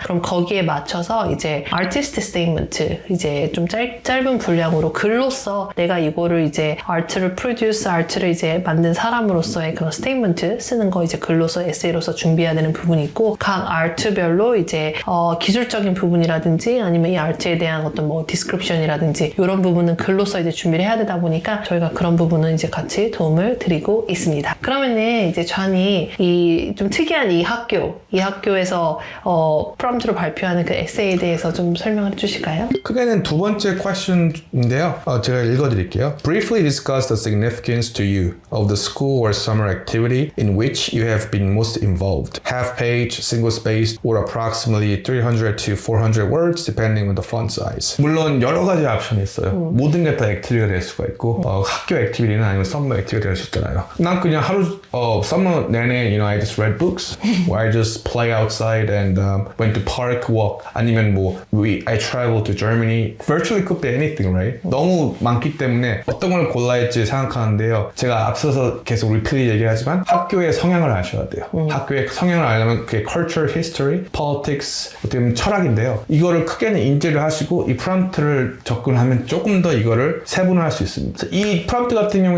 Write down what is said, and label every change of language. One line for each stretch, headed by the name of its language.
Korean: 그럼 거기에 맞춰서 이제 아티스트 스테이트먼트 이제 좀 짧은 분량으로 글로써 내가 이거를 이제 아트를 프로듀스 아트를 이제 만든 사람으로서의 그런 스테이트먼트 쓰는 거 이제 글로써 에세이로서 준비해야 되는 부분이 있고 각 아트별로 이제 기술적인 부분이라든지 아니면 이 아트에 대한 어떤 뭐 디스크립션이라든지 이런 부분은 글로써 이제 준비를 해야 되다 보니까 저희가 그런 부분은 이제 같이 도움을 드리고 있습니다. 그러면은 이제 좌니 이 좀 특이한 이 학교에서 프롬프트로 발표하는 그 에세이에 대해서 좀 설명을 해주실까요? 크게는 두 번째 퀘스천인데요. 제가 읽어드릴게요.
English: Briefly discuss the significance to you of the school or summer activity in which you have been most involved. Half page, single spaced, or approximately 300 to 400 words depending on the font size.
Korean: 물론 여러 가지 옵션이 있어요. 모든 게 다 액티비티가 될 수가 있고 학교 액티비티는 아니면 썸머 액티비티가 될 수 있잖아요. 난 그냥 하루 썸머 내내
English: I just read books or I just play outside and went to park walk
Korean: 아니면 뭐
English: I traveled to Germany. Virtually could be anything, right?
Korean: 너무 많기 때문에 어떤 걸 골라야 할지 생각하는데요. 제가 앞서서 계속 리필리 얘기하지만 학교의 성향을 아셔야 돼요. 학교의 성향을 알려면 그게 culture, history, politics, 어떻게 보면 철학인데요. 이거를 크게는 인지를 하시고 이 프롬프트를 접근하면 조금 더 이거를 세분화할 수 있습니다. 이 프롬프트 같은 경우에